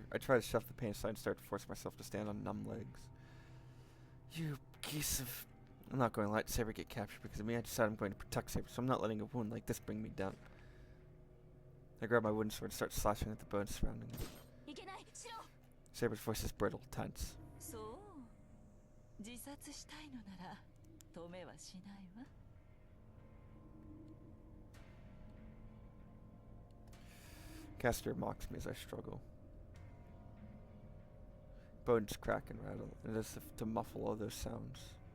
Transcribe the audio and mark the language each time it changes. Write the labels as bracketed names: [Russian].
[English] I try to shove the pain aside and start to force myself to stand on numb legs. You piece of... I'm not going to let Saber get captured because of me. I decided I'm going to protect Saber, so I'm not letting a wound like this bring me down. I grab my wooden sword and start slashing at the bones surrounding it. Saber's voice is brittle, tense. [Japanese] そう、自殺したいのなら止めはしないわ。 [English] Caster mocks me as I struggle. Bones crack and rattle, and as if to muffle all those sounds.